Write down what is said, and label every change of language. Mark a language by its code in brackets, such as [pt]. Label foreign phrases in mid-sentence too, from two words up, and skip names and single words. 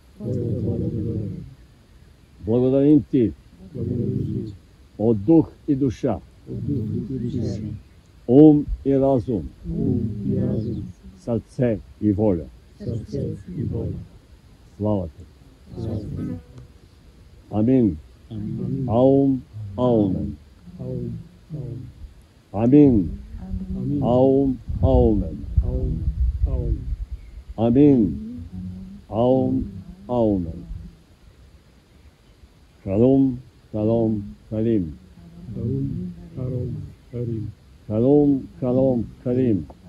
[bg] Благодарим Ти от дух и душа, ум и разум, сърце и воля. Слава Ти. Амин. Аум, аумен. Амин. Аум, аумен. Амин. Аум, аумен. [he] שלום, שלום, שלים. שלום, שלום, שלים.